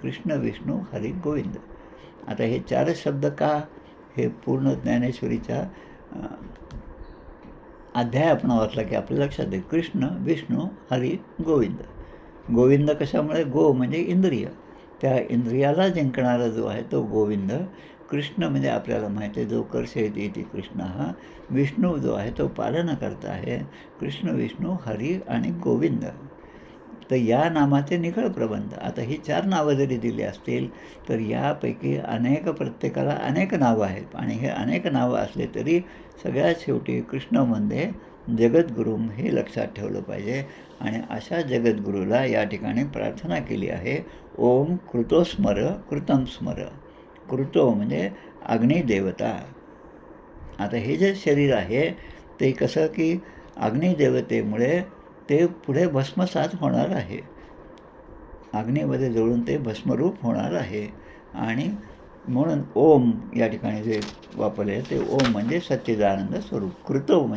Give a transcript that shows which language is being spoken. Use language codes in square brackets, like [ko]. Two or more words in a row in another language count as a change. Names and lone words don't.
[mr] कृष्ण विष्णू हरी गोविंद. आता हे 4 शब्द का हे पूर्ण ज्ञानेश्वरीच्या अध्याय आपण वाचला की आपल्या लक्षात येईल. कृष्ण विष्णू हरी गोविंद. गोविंद कशामुळे गो म्हणजे इंद्रिय, त्या इंद्रियाला जिंकणारा जो आहे तो गोविंद. कृष्ण म्हणजे आपल्याला माहिती आहे जो [sa] कर्षयति इति कृष्ण [mr] हा. विष्णू जो आहे तो पालन करता आहे. कृष्ण विष्णू हरी आणि गोविंद. तर या नामाचे निखळ प्रबंध. आता ही 4 नावं जरी दिली असतील तर यापैकी प्रत्येकाला अनेक नावं आहेत आणि हे अनेक नावं असले तरी सगळ्यात शेवटी कृष्ण म्हणजे जगद्गुरुम हे लक्षात ठेवलं पाहिजे. आणि अशा जगद्गुरूला या ठिकाणी प्रार्थना केली आहे. [sa] ओम कृतो स्मर कृतम स्मर. [mr] कृतो म्हणजे अग्निदेवता. आता हे जे शरीर आहे ते कसं की अग्निदेवतेमुळे ते पुढे भस्मसात होणार आहे. अग्नीमध्ये जळून ते भस्मरूप होणार आहे. आणि म्हणून ओम या ठिकाणी जे वापरले ते ओम म्हणजे सच्चिदानंद स्वरूप.